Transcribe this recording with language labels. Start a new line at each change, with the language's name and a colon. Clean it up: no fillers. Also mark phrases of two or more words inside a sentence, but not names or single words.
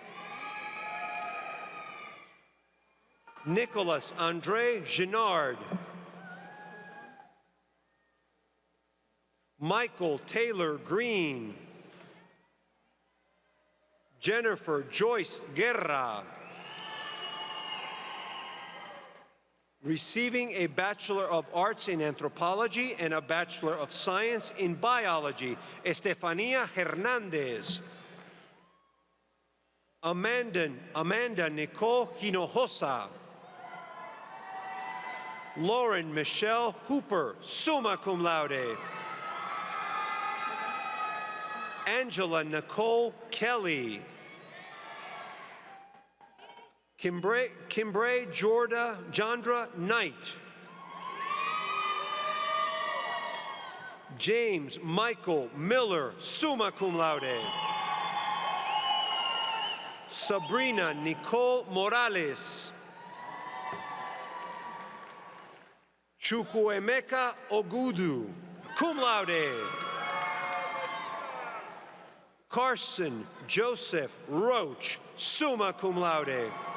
English: Nicholas Andre Ginard. Michael Taylor Green. Jennifer Joyce Guerra. Receiving a Bachelor of Arts in Anthropology and a Bachelor of Science in Biology, Estefania Hernandez. Amanda Nicole Hinojosa. Lauren Michelle Hooper,
Latin: summa cum laude.
English: Angela Nicole Kelly. Kimbre Jandra Knight. James Michael Miller,
Latin: summa cum laude.
English: Sabrina Nicole Morales. Chukwuemeka Ogudu,
Latin: cum laude.
English: Carson Joseph Roach,
Latin: summa cum laude.